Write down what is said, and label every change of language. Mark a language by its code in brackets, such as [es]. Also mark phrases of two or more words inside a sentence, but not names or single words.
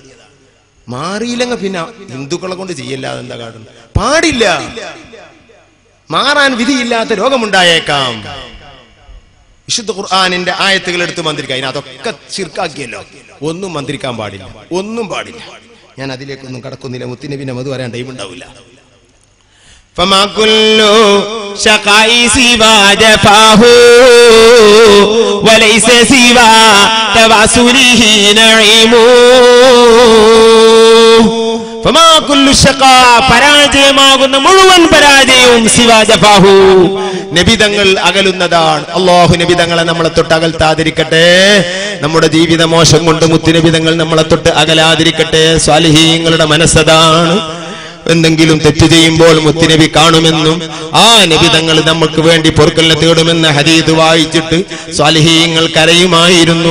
[ml] മാറിയില്ലെങ്കിൽ പിന്നെ ഹിന്ദുക്കളെ കൊണ്ട് ചെയ്യല്ലാതെ എന്താ കാണുന്നത്? പാടില്ല. മാറാൻ വിധിയില്ലാത്ത രോഗമുണ്ടായേക്കാം. വിശുദ്ധ ഖുർആനിന്റെ ആയത്തുകൾ എടുത്ത് മന്ത്രിക്കാം. അതിനതൊക്കെ ശിർക്കാക്കിയല്ലോ. ഒന്നും മന്ത്രിക്കാൻ പാടില്ല, ഒന്നും പാടില്ല. ഞാൻ അതിലേക്കൊന്നും കടക്കുന്നില്ല. മുത്തുനബിന്റെ മധു പറയാൻ ടൈം ഉണ്ടാവില്ല. [ar] فما كل شقاء سوى جفاه وليس سوى تواصله نعيم. فما كل شقاء [ml] പരാജയമാകുന്ന മുഴുവൻ പരാജയവും [ar] سوى جفاه, [ml] നബിതങ്ങൾ അകലുന്നതാണ്. അല്ലാഹു നബിതങ്ങളെ നമ്മളെ തൊട്ട് അകൽത്താതിരിക്കട്ടെ. നമ്മുടെ ജീവിത മോശം കൊണ്ട് മുത്തുനബിതങ്ങൾ നമ്മളെ തൊട്ട് അകലാതിരിക്കട്ടെ. സ്വാലിഹീങ്ങളുടെ മനസ്സതാണ്. എന്തെങ്കിലും തെറ്റ് ചെയ്യുമ്പോൾ മുത്തുനബി കാണുമെന്നും ആ നബി തങ്ങൾ നമുക്ക് വേണ്ടി പൊറുക്കലിനെ തേടുമെന്ന ഹദീസ് വായിച്ചിട്ട് സ്വാലിഹീങ്ങൾ കരയുമായിരുന്നു.